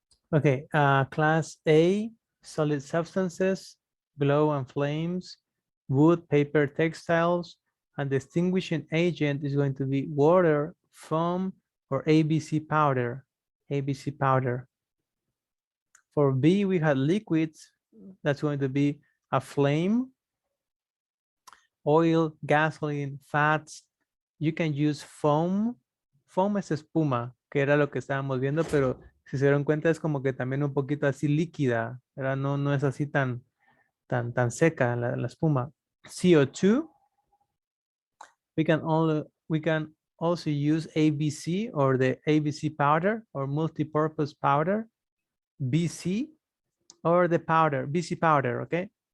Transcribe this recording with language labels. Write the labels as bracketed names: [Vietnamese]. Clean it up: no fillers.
[English] Okay, Class A, solid substances, glow and flames, wood, paper, textiles, and the extinguishing agent is going to be water, foam, or ABC powder. ABC powder. For B, we had liquids. That's going to be a flame, oil, gasoline, fats. You can use foam. [Spanish] Foam es espuma, que era lo que estábamos viendo, pero si se dieron cuenta es como que también un poquito así líquida, ¿verdad? No es así tan seca la espuma. [English] CO2. We can also use ABC or the ABC powder or multi-purpose powder. BC or the powder, BC powder, okay?